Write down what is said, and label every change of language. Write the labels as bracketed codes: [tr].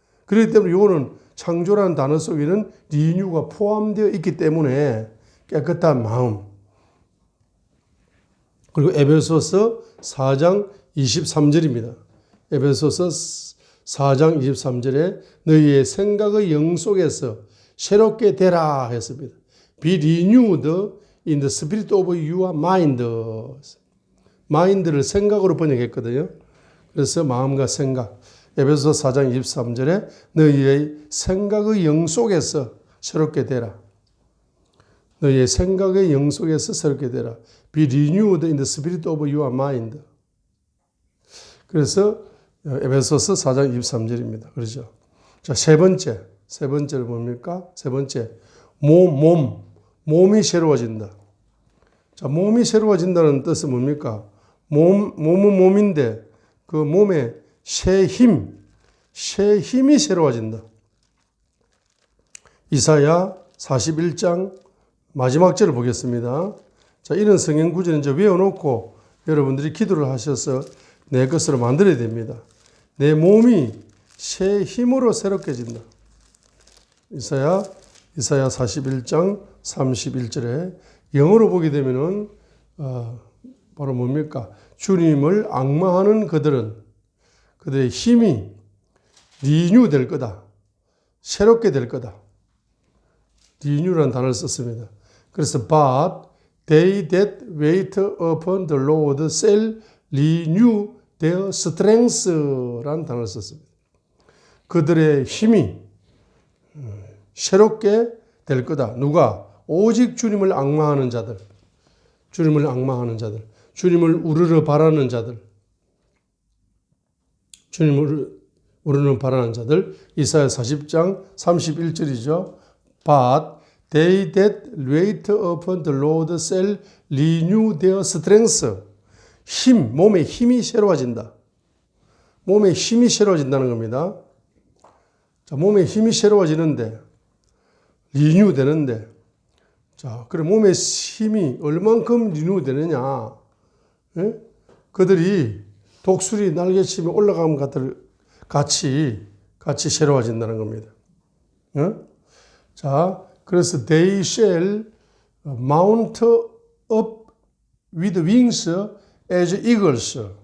[ko] 그렇기 때문에 이거는 창조라는 단어 속에는 리뉴가 포함되어 있기 때문에 깨끗한 마음, 그리고 에베소서 4장 23절입니다. 에베소서 4장 23절에 너희의 생각의 영 속에서 새롭게 되라 했습니다. [en] Be renewed in the spirit of your mind. [ko] 마인드를 생각으로 번역했거든요. 그래서 마음과 생각. 에베소서 4장 23절에 너희의 생각의 영 속에서 새롭게 되라. 너희의 생각의 영 속에서 새롭게 되라. [en] Be renewed in the spirit of your mind. [ko] 그래서 에베소서 4장 23절입니다. 그렇죠? 자, 세 번째는 뭡니까? 세 번째, 몸이 새로워진다. 자, 몸이 새로워진다는 뜻은 뭡니까? 몸은 몸인데 그 몸에 새 힘이 새로워진다. 이사야 41장 마지막 절을 보겠습니다. 자, 이런 성경 구절은 이제 외워놓고 여러분들이 기도를 하셔서 내 것으로 만들어야 됩니다. 내 몸이 새 힘으로 새롭게진다. 이사야 41장 31절에 영어로 보게 되면은 바로 뭡니까? 주님을 앙망하는 그들의 힘이 리뉴 될 거다. 새롭게 될 거다. 리뉴라는 단어를 썼습니다. [en] 그래서 but they that wait upon the Lord shall renew their strength라는 단어를 썼습니다. [ko] 그들의 힘이 새롭게 될 거다. 누가? 오직 주님을 앙망하는 자들. 주님을 앙망하는 자들. 주님을 우르르 바라는 자들. 주님을 우르르 바라는 자들. 이사야 40장 31절이죠. [en] But they that wait upon the Lord shall renew their strength. [ko] 몸의 힘이 새로워진다. 몸의 힘이 새로워진다는 겁니다. 자, 몸의 힘이 새로워지는데, 리뉴 되는데, 자, 그래, 몸의 힘이 얼만큼 리뉴 되느냐. 예? 그들이 독수리 날개치며 올라가는 것들 같이 새로워진다는 겁니다. 예? [en] 자, 그래서 they shall mount up with wings as eagles.